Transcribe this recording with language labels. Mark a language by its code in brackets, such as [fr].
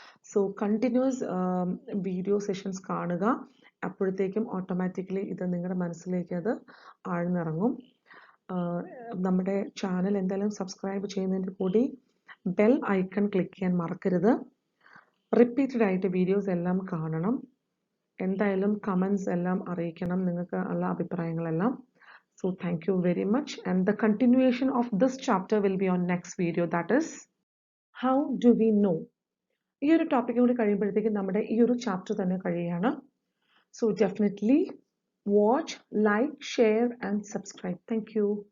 [ml] So continuous video sessions കാണുക. അപ്പോഴത്തേക്കും automatically ഇത് നിങ്ങളുടെ മനസ്സിലേക്ക് അത് ആഴ്ന്നിറങ്ങും. നമ്മുടെ ചാനൽ എന്തായാലും സബ്സ്ക്രൈബ് ചെയ്യുന്നതിൻ്റെ കൂടി ബെൽ ഐക്കൺ ക്ലിക്ക് ചെയ്യാൻ മറക്കരുത്. റിപ്പീറ്റഡ് ആയിട്ട് വീഡിയോസ് എല്ലാം കാണണം. എന്തായാലും കമൻസ് എല്ലാം അറിയിക്കണം, നിങ്ങൾക്ക് ഉള്ള അഭിപ്രായങ്ങളെല്ലാം. [en] So thank you very much, and the continuation of this chapter will be on next video, that is how do we know. [ml] ഈ ഒരു ടോപ്പിക് കൂടി കഴിയുമ്പോഴത്തേക്കും നമ്മുടെ ഈ ഒരു ചാപ്റ്റർ തന്നെ കഴിയുകയാണ്. [en] So definitely watch, like, share and subscribe. Thank you.